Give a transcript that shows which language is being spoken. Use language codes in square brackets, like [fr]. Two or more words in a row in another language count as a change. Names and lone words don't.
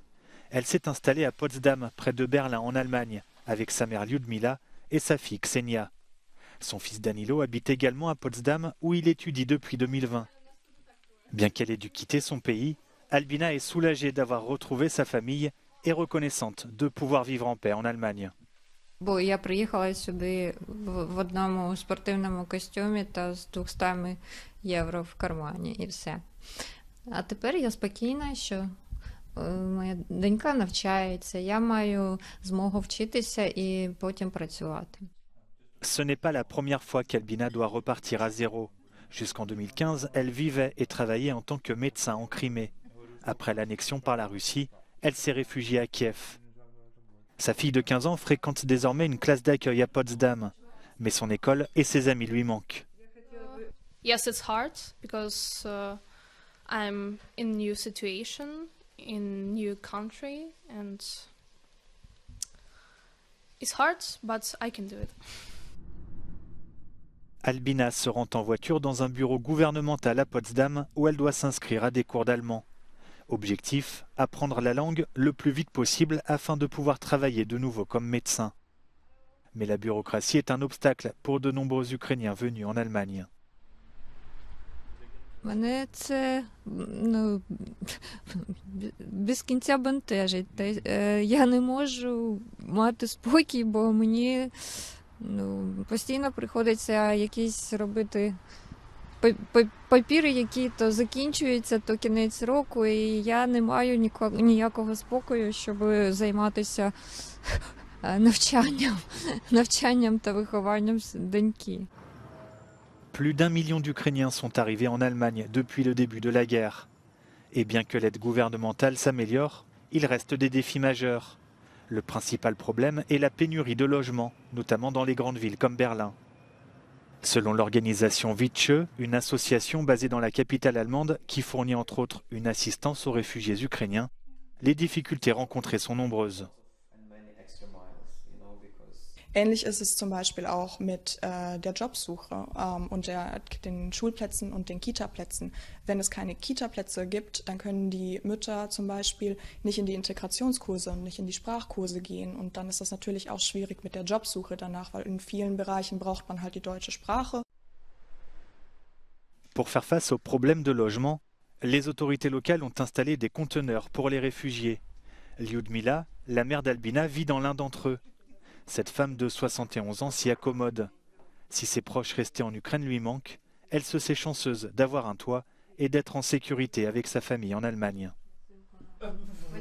[fr] Elle s'est installée à Potsdam, près de Berlin, en Allemagne, avec sa mère Lyudmila et sa fille Ksenia. Son fils Danilo habite également à Potsdam, où il étudie depuis 2020. Bien qu'elle ait dû quitter son pays, Albina est soulagée d'avoir retrouvé sa famille et reconnaissante de pouvoir vivre en paix en Allemagne. [uk] Бо я приїхала сюди в одному спортивному костюмі та з 200 євро в кармані і все. А тепер я спокійна, що моя донька навчається, я маю змогу вчитися і потім працювати. [fr] Ce n'est pas la première fois qu'Albina doit repartir à zéro. Jusqu'en 2015, elle vivait et travaillait en tant que médecin en Crimée. Après l'annexion par la Russie, elle s'est réfugiée à Kiev. Sa fille de 15 ans fréquente désormais une classe d'accueil à Potsdam, mais son école et ses amis lui manquent. [en] Yes, it's hard because I'm in new situation, in new country, and it's hard, but I can do it. [fr] Albina se rend en voiture dans un bureau gouvernemental à Potsdam où elle doit s'inscrire à des cours d'allemand. Objectif, apprendre la langue le plus vite possible afin de pouvoir travailler de nouveau comme médecin. Mais la bureaucratie est un obstacle pour de nombreux Ukrainiens venus en Allemagne. [uk] Мене це без кінця бентежить. Я не можу мати спокій, бо мені постійно приходиться якісь робити папіри, які то закінчуються, то кінець року, і я не маю ніякого спокою, щоб займатися навчанням та вихованням доньки. [fr] Plus d'1 million d'Ukrainiens sont arrivés en Allemagne depuis le début de la guerre. Et bien que l'aide gouvernementale s'améliore, il reste des défis majeurs. Le principal problème est la pénurie de logements, notamment dans les grandes villes comme Berlin. Selon l'organisation Viche, une association basée dans la capitale allemande qui fournit entre autres une assistance aux réfugiés ukrainiens, les difficultés rencontrées sont nombreuses. [de] Ähnlich ist es zum Beispiel auch mit der Jobsuche und den Schulplätzen und den Kitaplätzen. Wenn es keine Kitaplätze gibt, dann können die Mütter zum Beispiel nicht in die Integrationskurse und nicht in die Sprachkurse gehen. Und dann ist das natürlich auch schwierig mit der Jobsuche danach, weil in vielen Bereichen braucht man halt die deutsche Sprache. [fr] Pour faire face aux problèmes de logement, les autorités locales ont installé des conteneurs pour les réfugiés. Lyudmila, la mère d'Albina, vit dans l'un d'entre eux. Cette femme de 71 ans s'y accommode. Si ses proches restés en Ukraine lui manquent, elle se sait chanceuse d'avoir un toit et d'être en sécurité avec sa famille en Allemagne.